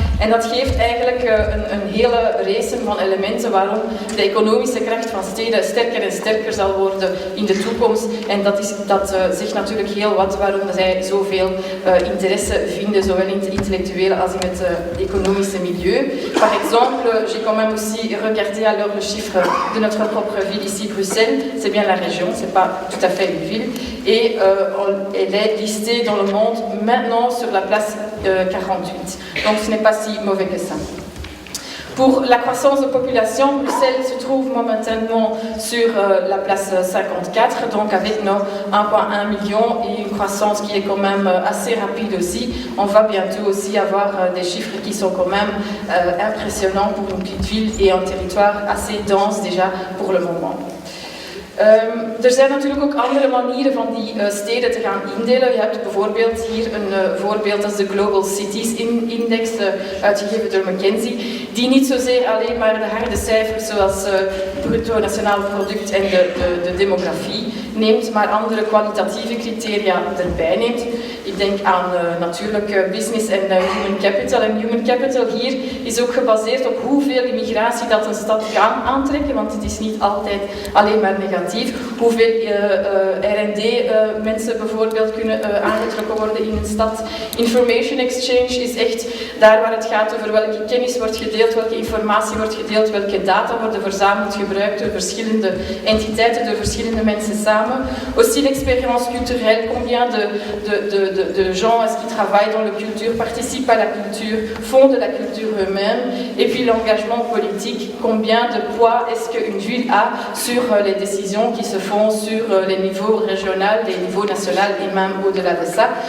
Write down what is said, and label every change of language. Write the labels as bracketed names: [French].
[Dutch] En dat geeft eigenlijk een hele race van elementen waarom de economische kracht van steden sterker en sterker zal worden in de toekomst. En dat zegt natuurlijk heel wat waarom zij zoveel interesse vinden, zowel in het intellectuele als in het economische milieu. [French] Par exemple, j'ai quand même aussi regardé alors le chiffre de notre propre ville ici, Bruxelles. C'est bien la région, c'est pas tout à fait une ville. Et elle est listée dans le monde maintenant sur la place 48. Donc ce n'est pas si mauvais que ça. Pour la croissance de population, Bruxelles se trouve momentanément sur la place 54, donc avec nos 1,1 million et une croissance qui est quand même assez rapide aussi. On va bientôt aussi avoir des chiffres qui sont quand même impressionnants pour une petite ville et un territoire assez dense déjà pour le moment. [Dutch] Er zijn natuurlijk ook andere manieren van die steden te gaan indelen. Je hebt bijvoorbeeld hier een voorbeeld als de Global Cities Index, uitgegeven door McKinsey, die niet zozeer alleen maar de harde cijfers zoals bruto nationaal product en de demografie neemt, maar andere kwalitatieve criteria erbij neemt. Ik denk aan natuurlijk business en human capital. En human capital hier is ook gebaseerd op hoeveel immigratie dat een stad kan aantrekken, want het is niet altijd alleen maar negatief. Hoeveel R&D mensen bijvoorbeeld kunnen aangetrokken worden in een stad. Information exchange is echt daar waar het gaat over welke kennis wordt gedeeld, welke informatie wordt gedeeld, welke data worden verzameld, gebruikt door verschillende entiteiten, door verschillende mensen samen. [French] Aussi l'expérience culturelle, combien de gens est-ce qui travaillent dans la culture, participent à la culture, font de la culture eux-mêmes, et puis l'engagement politique, combien de poids est-ce qu'une ville a sur les décisions qui se font sur les niveaux régionaux, les niveaux nationaux et même au-delà de ça.